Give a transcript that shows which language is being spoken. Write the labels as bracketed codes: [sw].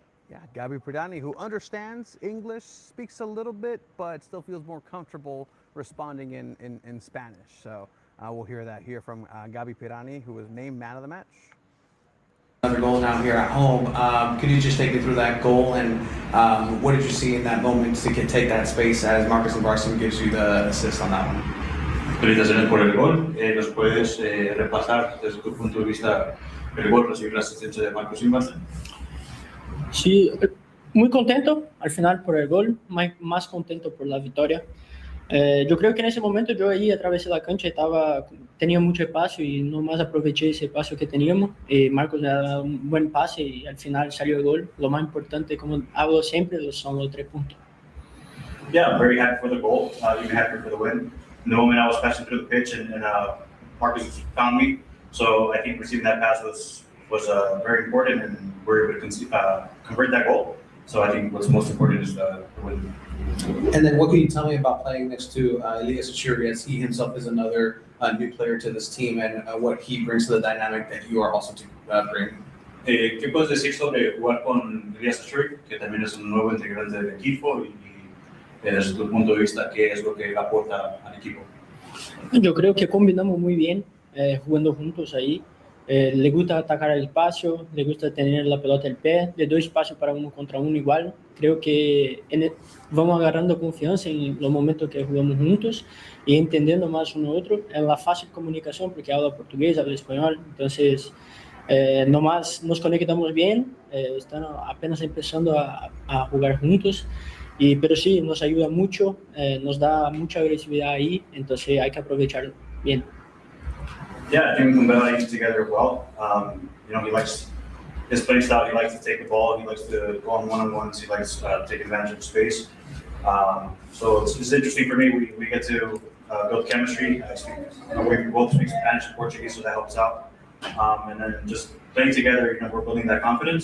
[en] Yeah, Gabi Pradani, who understands English, speaks a little bit, but still feels more comfortable responding in Spanish. So we'll hear that here from Gabi Pradani, who was named man of the match. Another goal now here at home. Could you just take me through that goal and what did you see in that moment to take that space as Marcus Barson gives you the assist on that one? [es] Felicitaciones por el gol. ¿Nos puedes repasar desde tu punto de vista el gol, recibir la asistencia de Marcos Inversen? Sí, muy contento al final por el gol, más contento por la victoria. Yo creo que en ese momento yo ahí atravesé la cancha, tenía mucho espacio y nomás aproveché ese espacio que teníamos. Marcos me ha dado un buen pase y al final salió el gol. Lo más importante, como hablo siempre, son los 3 puntos. [en] Yeah, I'm very happy for the goal, even happy for the win. In the moment I was passing through the pitch and Marcus found me, so I think receiving that pass was very important and we were able to convert that goal. So I think what's most important is the win. And then what can you tell me about playing next to Elias Achuri, as he himself is another new player to this team, and what he brings to the dynamic that you are also to bring? [es] ¿Qué puedes decir sobre jugar con Elias Achuri, que también es un nuevo integrante del equipo, y desde tu punto de vista, qué es lo que aporta al equipo? Yo creo que combinamos muy bien jugando juntos ahí. Le gusta atacar el espacio, le gusta tener la pelota al pie, le doy espacio para 1 contra 1 igual. Creo que vamos agarrando confianza en los momentos que jugamos juntos y entendiendo más uno a otro. En la fácil comunicación, porque habla portugués, habla español, entonces nomás nos conectamos bien, están apenas empezando a jugar juntos. Pero sí, nos ayuda mucho, nos da mucha agresividad ahí, entonces hay que aprovecharlo bien. [en] Yeah, I think we can balance together well. He likes his play style. He likes to take the ball. He likes to go on one-on-ones. He likes to take advantage of space. So it's interesting for me. We get to build chemistry. We both speak Spanish and Portuguese, so that helps out. And then just playing together, we're building that confidence.